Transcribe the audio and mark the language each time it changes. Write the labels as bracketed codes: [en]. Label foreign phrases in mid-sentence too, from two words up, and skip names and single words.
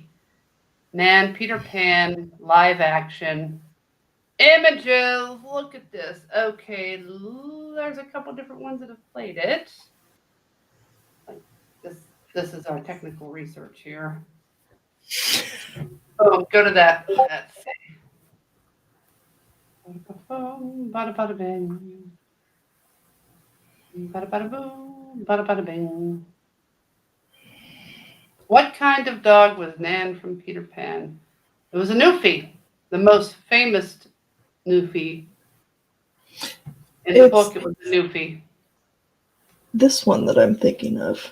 [en] Nan, Peter Pan, live action. Images, look at this. Okay, there's a couple different ones that have played it. This is our technical research here. Oh, go to that. Let's see. Bada bada bing. Bada bada boom. Bada bada bing. What kind of dog was Nan from Peter Pan? It was a Newfie, the most famous Newfie. In the book, it was a Newfie. This one that I'm thinking of.